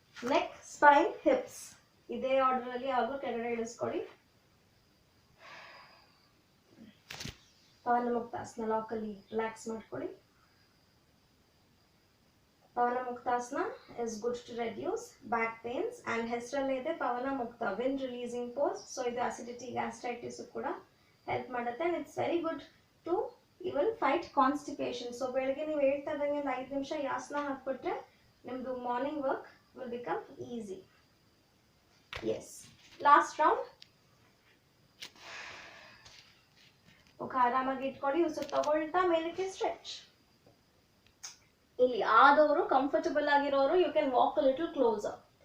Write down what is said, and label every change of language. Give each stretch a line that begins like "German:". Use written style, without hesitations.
Kannada: Neck, Spain, hips ಇದೇ order ಅಲ್ಲಿ ಯಾವಾಗಲೂ ಕೆಳಗಡೆ ಇಳಿಸ್ಕೊಳ್ಳಿ. ಪವನ ಮುಕ್ತಾಸನ ಲಾಕಲ್ಲಿ ರಿಲ್ಯಾಕ್ಸ್ ಮಾಡ್ಕೊಳ್ಳಿ.
English: ಪವನ ಮುಕ್ತಾಸನ is good to reduce back pains and
Kannada: ಹೆಸರಲ್ಲೇ ಇದೆ ಪವನ ಮುಕ್ತ,
English: wind releasing pose.
Kannada: ಸೊ ಇದು
English: acidity gastritis
Kannada: ಕೂಡ ಹೆಲ್ಪ್ ಮಾಡುತ್ತೆ
English: and it's very good to even fight constipation.
Kannada: So ಬೆಳಗ್ಗೆ ನೀವು ಹೇಳ್ತಾ ಇದ್ದಂಗೆ ಒಂದು 5 ನಿಮಿಷ ಈ ಆಸನ ಹಾಕ್ಬಿಟ್ರೆ ನಿಮ್ಮದು morning work
English: will become easy. Yes, last round.
Kannada: ಮುಖ ಆರಾಮಾಗಿ ಇಟ್ಕೊಳ್ಳಿ, ಉಸಿರು ತಗೊಳ್ತಾ ಮೇಲಕ್ಕೆ ಸ್ಟ್ರೆಚ್. ಇಲ್ಲಿ ಆದವರು ಕಂಫರ್ಟಬಲ್ ಆಗಿರೋರು
English: You can walk a little closer.